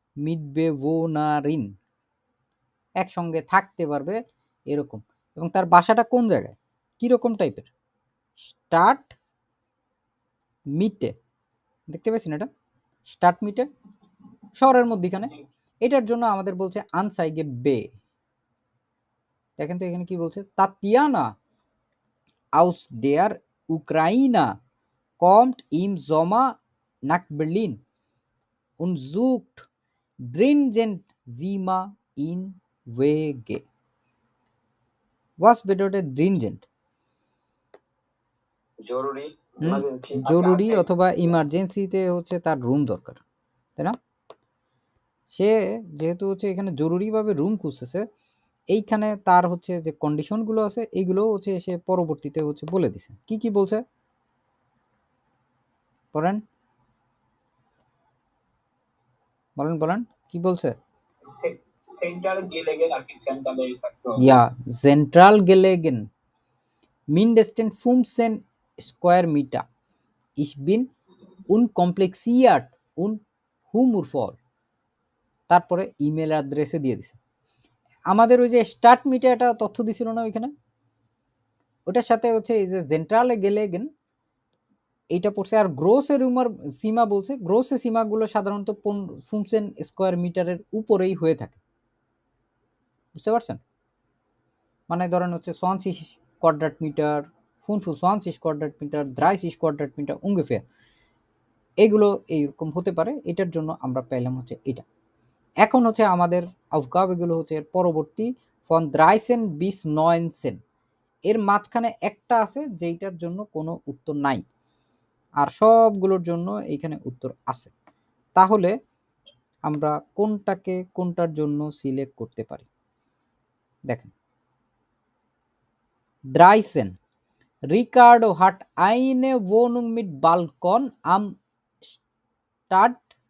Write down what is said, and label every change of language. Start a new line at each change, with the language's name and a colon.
Bangla: মিটবেওনারিন, একসঙ্গে থাকতে পারবে এরকম। এবং তার বাসাটা কোন জায়গায়, কিরকম টাইপের? স্টার্ট মিটে, দেখতে পাচ্ছেন এটা স্টার্ট মিটে শহরের মধ্যখানে। এটার জন্য আমাদের বলছে আনসাইগে বে। দেখেন তো এখানে কি বলছে,
German: তাতিয়ানা aus der Ukraine kommt im Sommer nach Berlin und sucht dringend Zima in Wege. Was bedeutet dringend?
Bangla: জরুরি, জরুরি অথবা ইমার্জেন্সিতে হচ্ছে তার রুম দরকার, তাই না? সে যেহেতু হচ্ছে এখানে জরুরিভাবে রুম খুঁজতেছে, এইখানে তার হচ্ছে যে কন্ডিশনগুলো আছে এইগুলো হচ্ছে সে পরবর্তীতে হচ্ছে বলে দিছে। কি কি বলছে পড়েন, বলেন কি বলছে? সেন্ট্রাল গেলেগেন আর কি, সেন্ট্রালে থাকতে হবে।
German: Ja, zentral gelegen, mindestens 15 Square-Meter. Ich bin unkompliziert und humorvoll.
Bangla: তারপরে ইমেল অ্যাড্রেসে দিয়ে দিছে। আমাদের ওই যে স্টার্ট মিটে একটা তথ্য দিছিল না ওইখানে, ওটার সাথে হচ্ছে এই যে সেন্ট্রালে গেলেগেন এইটা পড়ছে। আর গ্রোসের রুমার সীমা বলছে, গ্রোসের সীমাগুলো সাধারণত 15 স্কোয়ার মিটারের উপরেই হয়ে থাকে, বুঝতে পারছেন? মানে ধরেন হচ্ছে
German: 20 Quadratmeter, 25 Quadratmeter, 30 Quadratmeter ungefähr,
Bangla: এগুলো এইরকম হতে পারে। এটার জন্য আমরা পেলাম হচ্ছে এটা। এখন হচ্ছে আমাদের আফগাব এগুলো হচ্ছে এর পরবর্তী ফন 13 bis 19, এর মাঝখানে একটা আছে যেইটার জন্য কোনো উত্তর নাই, আর সবগুলোর জন্য এইখানে উত্তর আছে। তাহলে আমরা কোনটাকে কোনটার জন্য সিলেক্ট করতে পারি?
German: দেখেন, 13 Ricardo hat eine Wohnung mit Balkon am Stadtrand.